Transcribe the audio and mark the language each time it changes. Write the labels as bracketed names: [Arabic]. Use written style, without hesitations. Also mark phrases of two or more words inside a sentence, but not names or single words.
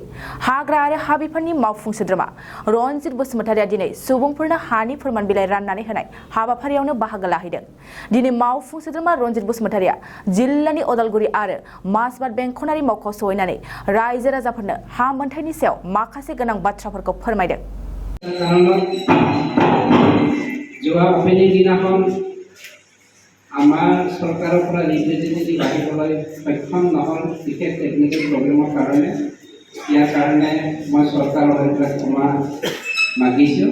[Bodo] हाग्रा आरो हा बिफाननि मावफुं सोद्रोमा रनजित बसुमतारिया दिनै सुबुंफोरनो हानि फोरमान बिलाइ राननानै होनाय हाबाफारियावनो बाहागो लाहैदों। दिनै मावफुं सोद्रोमा रनजित बसुमतारिया जिल्लानि उदालगुरि आरो माजबाद बेंखनारि मावख'आव सहैनानै रायजो राजाफोरनो हा मोनथायनि सायाव माखासे गोनां बाथ्राफोरखौ फोरमायदों। [Assamese] আমাৰ চৰকাৰৰ পৰা ৰিপ্ৰেজেণ্টেটিভ আহিবলৈ সক্ষম নহ'ল বিশেষ টেকনিকেল প্ৰব্লেমৰ কাৰণে। ইয়াৰ কাৰণে মই চৰকাৰৰ হৈ ক্ষমা মাগিছোঁ।